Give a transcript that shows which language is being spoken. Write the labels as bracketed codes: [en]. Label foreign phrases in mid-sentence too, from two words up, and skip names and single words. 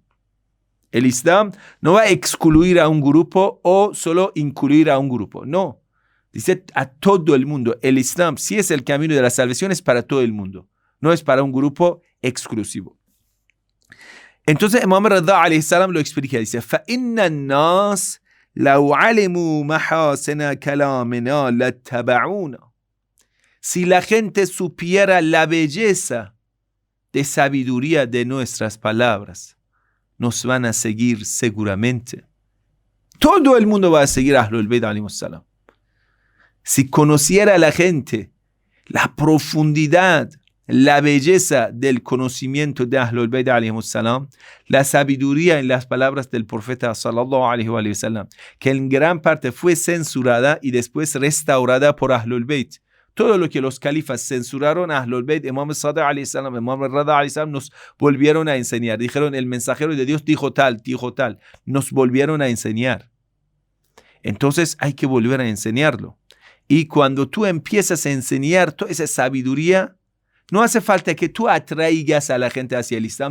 [es] El Islam no va a excluir a un grupo o solo incluir a un grupo. No. Dice a todo el mundo. El Islam, si es el camino de la salvación, es para todo el mundo. No es para un grupo exclusivo. Entonces, Imam Rada [ar] عليه السلام [es] lo explica. Dice, [ar] فَإِنَّ النَّاسِ لَوْ عَلِمُوا مَحَاسِنَ كَلَامِنَا لَاتَّبَعُونَا. [es] Si la gente supiera la belleza de sabiduría de nuestras palabras, nos van a seguir seguramente. Todo el mundo va a seguir a Ahlul Bayt [ar] عليهم السلام. [es] Si conociera la gente la profundidad, la belleza del conocimiento de Ahlul Bayt [ar] عليهم السلام, [es] la sabiduría en las palabras del profeta [ar] صلى الله عليه وسلم, [es] que en gran parte fue censurada y después restaurada por Ahlul Bayt. Todo lo que los califas censuraron a Ahlul Bayt, Imam Sadiq [ar] عليه السلام, [es] Imam Rada [ar] عليه السلام, [es] nos volvieron a enseñar. Dijeron, el mensajero de Dios dijo tal. Nos volvieron a enseñar. Entonces hay que volver a enseñarlo. Y cuando tú empiezas a enseñar toda esa sabiduría, no hace falta que tú atraigas a la gente hacia el Islam.